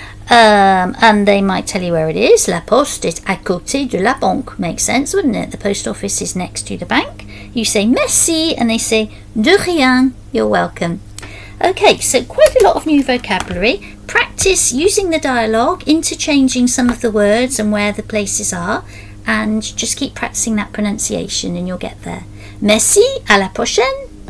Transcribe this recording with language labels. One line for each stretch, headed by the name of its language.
English: And they might tell you where it is.
French: La poste est à côté de la banque.
English: Makes sense, wouldn't it? The post office is next to the bank. You say merci, and they say de rien. You're welcome. Okay, so quite a lot of new vocabulary. Practice using the dialogue, interchanging some of the words and where the places are, and just keep practicing that pronunciation and you'll get there.
French: Merci, à la prochaine.